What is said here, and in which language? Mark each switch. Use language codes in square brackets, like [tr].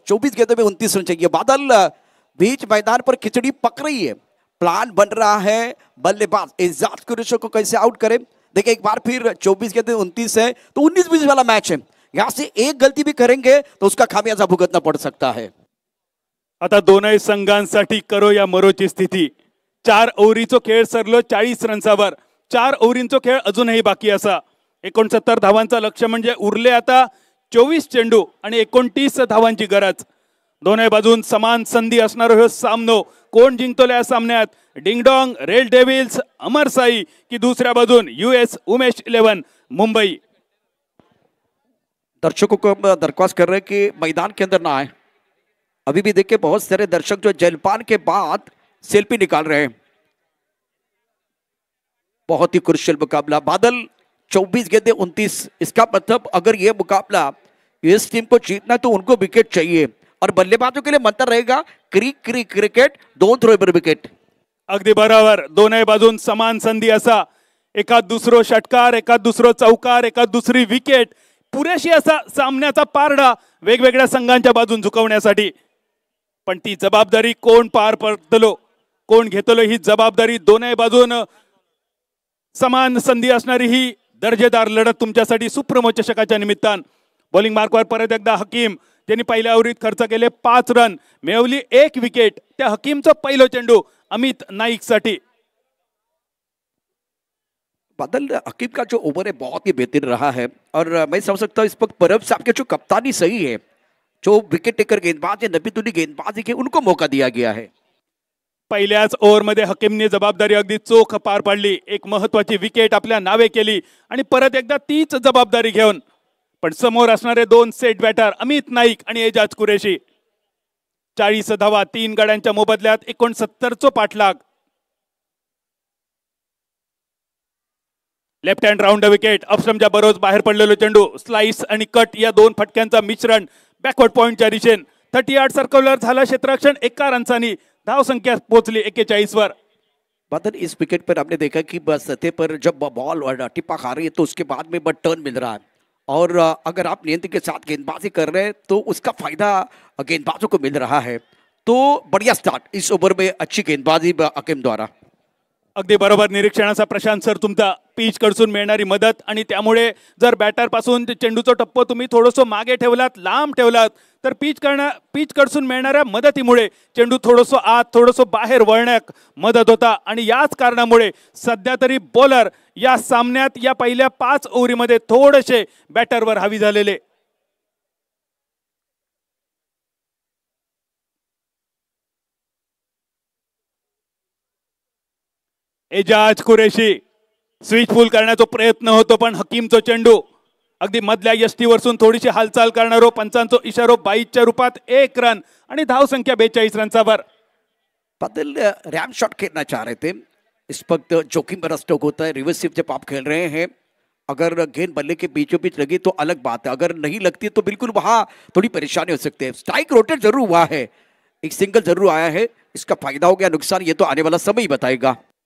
[hi] 24 गेंदों में 29 रन चाहिए। बादल बीच मैदान पर खिचड़ी पक रही है। प्लान बन रहा है बल्लेबाज एजाज कुरैशी को कैसे आउट करें। देखिए एक बार फिर 24 गेंदों में 29 है तो 19-20 वाला मैच है। यहां से एक गलती भी करेंगे तो उसका खामियाजा भुगतना पड़ सकता है। [mr] आता दोनही संघांसाठी करो या मरोची स्थिती। 4 ओव्हरीचो खेळ सरलो 40 रन्सावर। 4 ओव्हरींचो खेळ अजूनही बाकी असा। 69 धावांचा लक्ष्य म्हणजे उरले आता 24 चेंडू आणि 29 धावांची गरज। दोन्ही बाजून समान संधी असणारा हा सामनो। कोण जिंकतो या सामन्यात, डिंगडॉंग रेड डेव्हिल्स अमर साई की दुसऱ्या बाजून यूएस उमेश 11 मुंबई। [hi] दर्शकों को हम दरख्वास्त कर रहे हैं कि मैदान के अंदर ना आए। अभी भी देखिए बहुत सारे दर्शक जो जलपान के बाद सेल्फी निकाल रहे हैं। बहुत ही क्रुशियल मुकाबला। बादल 24 गेंदें 29। इसका मतलब अगर यह मुकाबला इस टीम को जीतना तो उनको विकेट चाहिए और बल्लेबाजों के लिए मंत्र रहेगा [en] Cricket don't throw ever wicket. [mr] अगदी बरोबर। दोन्ही बाजून समान संधी असा। एकात दुसरो षटकार, एकात दुसरो चौकार, एकात दुसरी विकेट, पुरेशी असा सामन्याचा पारडा वेगवेगळ्या संघांच्या बाजून झुकवण्यासाठी। पण ती जबाबदारी कोण पार पडतलो, कोण घेतलो ही जबाबदारी। दोन्ही बाजून समान संधी असणारी ही दर्जेदार लढत तुमच्यासाठी सुप्रीमो चषकाच्या निमित्तान। बॉलिंग मार्कवर परत एकदा हकीम, ज्यांनी पहिल्या ओव्हरीत खर्च केले 5 रन, मिळवली 1 विकेट। त्या हकीमचा पहिलो चेंडू अमित नाईक साठी। [hi] बादल हकीम का जो ओवर है बहुत ही बेहतरीन रहा है और मैं समझ सकता हूँ इस वक्त परब साहब के जो कप्तानी सही है, जो विकेट टेकर गेंदबाज है नबीतुल्ली गेंदबाजी के उनको मौका दिया गया है। [mr] पहिल्याच ओव्हरमध्ये हकीमने जबाबदारी अगदी चोख पार पाडली। एक महत्वाची विकेट आपल्या नावे केली आणि परत एकदा तीच जबाबदारी घेऊन पण समोर असणारे 2 सेट बॅटर अमित नाईक आणि एजाज कुरैशी। 40 धावा 3 गड्यांच्या मोबदल्यात 69 पाठलाग। Left hand round wicket. अपस्टंपच्या बरोबर बाहेर पडलेलो चेंडू, स्लाइस आणि कट या 2 फटक्यांचा मिश्रण बॅकवर्ड पॉइंटच्या दिशेने। 38 सर्कलर झाला क्षेत्ररक्षण। 1 रनसानी धाव संख्या पोहोचली 41 वर। [hi] बादल इस विकेट पर आपने देखा कि बस सतह पर जब बॉल टिप्पा खा रही है तो उसके बाद में बट टर्न मिल रहा है और अगर आप नियंत्रण के साथ गेंदबाजी कर रहे हैं तो उसका फायदा गेंदबाजों को मिल रहा है। तो बढ़िया स्टार्ट इस ओवर में, अच्छी गेंदबाजी हकीम द्वारा। [mr] अगदी बरोबर निरीक्षणाचा प्रशांत सर तुमचा. पिच कडसून मिळणारी मदत आणि त्यामुळे जर बॅटर पासून चेंडूचा टप्प तुम्ही थोडंसं मागे ठेवलात, लांब ठेवलात, तर पिच कडसून मिळणाऱ्या मदतीमुळे चेंडू थोडंसं आत थोडंसं बाहेर वळण्यात मदत होता. आणि याच कारणामुळे सध्या तरी बॉलर या सामन्यात या पहिल्या 5 ओव्हरीमध्ये थोडेसे बॅटरवर हावी झालेले. एजाज कुरेशी स्विच फुल करण्याचा प्रयत्न होतो, पण हकीमचा चेंडू अगदी मधल्या यष्टीवरसून थोडीशी हालचाल करणारो, पंचांचो इशारो 22च्या रूपात 1 रन आणि धाव संख्या 42 रनचावर. [hi] बादल रैम शॉट खेलना चाह रहे थे, इस वक्त जोखिम भरा स्ट्रोक होता है. रिवर्सिव जब आप खेल रहे हैं, अगर गेंद बल्ले के बीचों बीच लगी तो अलग बात है, अगर नहीं लगती तो बिल्कुल वहां थोड़ी परेशानी हो सकती है. स्ट्राइक रोटेट जरूर हुआ है, एक सिंगल जरूर आया है, इसका फायदा हो गया नुकसान ये तो आने वाला समय ही बताएगा.